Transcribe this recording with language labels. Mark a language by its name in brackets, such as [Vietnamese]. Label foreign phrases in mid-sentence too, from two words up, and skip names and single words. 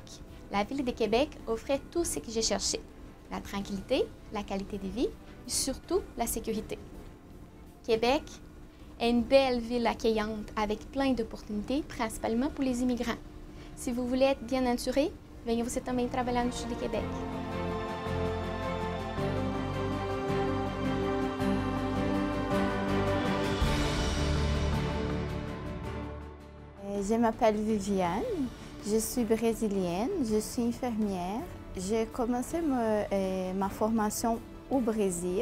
[French] La Ville de Québec offrait tout ce que j'ai cherché: la tranquillité, la qualité de vie et surtout la sécurité. Québec est une belle ville accueillante avec plein d'opportunités, principalement pour les immigrants. Si vous voulez être bien entouré, venez [Portuguese] você também trabalhar no [French] CHU de Québec. Je m'appelle Viviane, je suis brésilienne, je suis infirmière. J'ai commencé ma formation au Brésil.